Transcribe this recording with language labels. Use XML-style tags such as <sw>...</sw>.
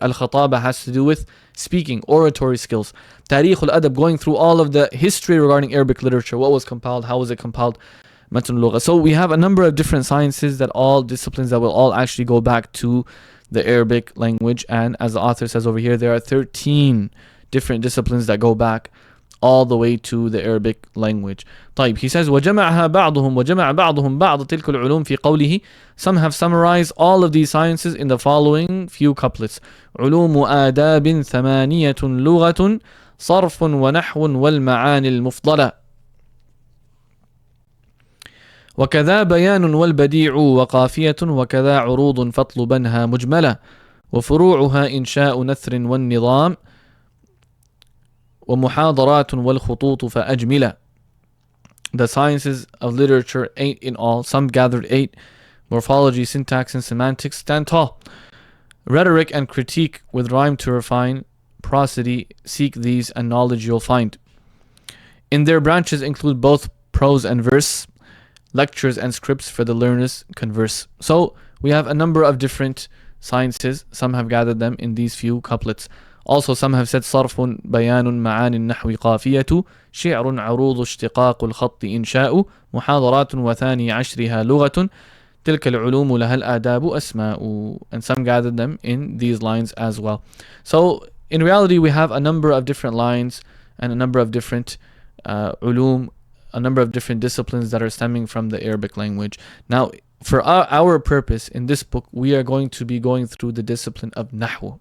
<en>Al-khataba has to do with speaking, oratory skills. Tarikh al-adab, going through all of the history regarding Arabic literature. What was compiled? How was it compiled? Matn al-lugha. So we have a number of different sciences, that all disciplines that will all actually go back to the Arabic language. And as the author says over here, there are 13 different disciplines that go back all the way to the Arabic language.</en> <ar>طيب,</ar> <en>he says</en> <ar>وجمع بعضهم بعض تلك العلوم في قوله.</ar> <en>Some have summarized all of these sciences in the following few couplets.</en> <ar>علوم آداب ثمانية لغة صرف ونحو والمعاني المفضلة. وكذا بيان والبديع وقافية وكذا عروض فاطلبنها مجملة وفروعها إنشاء نثر والنظام ومحاضرات والخطوط فأجملة.</ar> <en>The sciences of literature, 8 in all, some gathered 8. Morphology, syntax, and semantics stand tall. Rhetoric and critique with rhyme to refine. Prosody, seek these and knowledge you'll find. In their branches include both prose and verse. Lectures and scripts for the learners converse. So we have a number of different sciences. Some have gathered them in these few couplets. Also, some have said</en> <ar>صرف بيان معاني النحو قافية شعر عروض اشتقاق الخط إنشاء محاضرات وثاني عشرها لغة تلك العلوم لها الآداب أسماء.</ar> <en>And some gathered them in these lines as well. So in reality, we have a number of different lines and a number of different ulum, a number of different disciplines that are stemming from the Arabic language. Now, for our purpose in this book, we are going to be going through the discipline of Nahwu.</en>